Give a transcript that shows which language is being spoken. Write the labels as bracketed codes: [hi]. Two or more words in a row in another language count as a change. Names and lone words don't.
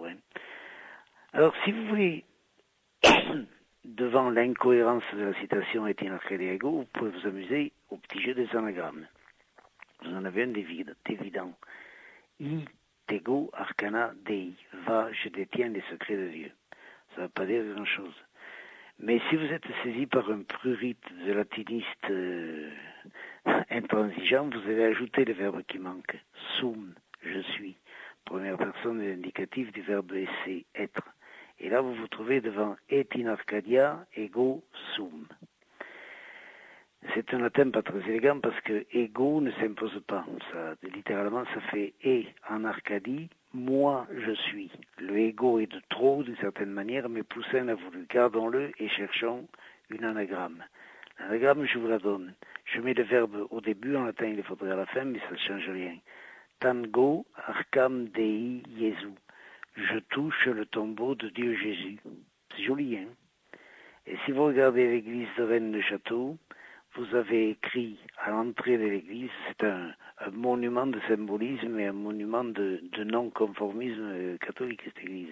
[fr] Hein. Alors, si vous voulez, devant l'incohérence de la citation [la] et in Arcadia ego, [fr] vous pouvez vous amuser au petit jeu des anagrammes. Vous en avez un d'évident. [la] I tego arcana dei. [fr] Va, je détiens les secrets de Dieu. Ça ne veut pas dire grand-chose. Mais si vous êtes saisi par un prurite de latiniste intransigeant, vous allez ajouter le verbe qui manque. Sum, je suis. Première personne de l'indicatif du verbe esse, être. Et là, vous vous trouvez devant [la] et in Arcadia ego sum. [fr] C'est un latin pas très élégant parce que ego ne s'impose pas. Ça, littéralement, ça fait et en Arcadie, moi je suis. Le ego est de trop d'une certaine manière, mais Poussin l'a voulu. Gardons-le et cherchons une anagramme. L'anagramme, je vous la donne. Je mets le verbe au début, en latin il faudrait à la fin, mais ça ne change rien. [la] Tango arcam dei Jesu. [fr] Je touche le tombeau de Dieu Jésus. C'est joli, hein? Et si vous regardez l'église de Rennes-le-Château, vous avez écrit à l'entrée de l'église, c'est un monument de symbolisme et un monument de non-conformisme catholique, cette église.